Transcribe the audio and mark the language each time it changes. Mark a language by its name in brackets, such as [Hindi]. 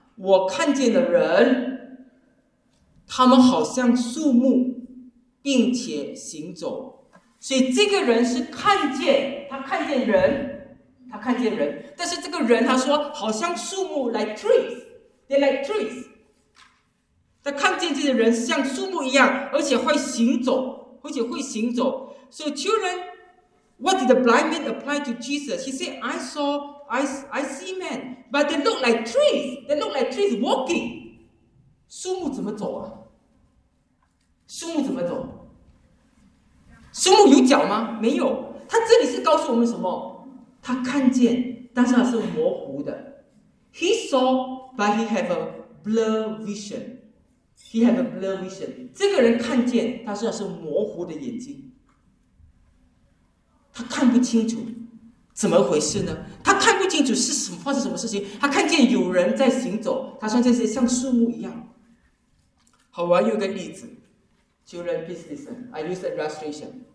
[Chinese] 我看见的人，他们好像树木，并且行走。所以这个人是看见，他看见人，他看见人。但是这个人他说好像树木 ， [English] like trees， they like trees。 [Chinese] 他看见这些人像树木一样，而且会行走，而且会行走。 [English] So children, what did the blind man apply to Jesus? He said, I see men, but they look like trees. They look like trees walking. [Chinese] 树木怎么走啊？树木怎么走？树木有脚吗？没有。他这里是告诉我们什么？他看见，但是他是模糊的。 [English] He saw, but he had a blur vision. He had a blur vision. [Chinese] 这个人看见，但是他是模糊的眼睛。他看不清楚，怎么回事呢？他看不清楚是什么发生什么事情。他看见有人在行走，他说这些像树木一样。好，我有个例子。 [English] Children, please listen. I use the illustration.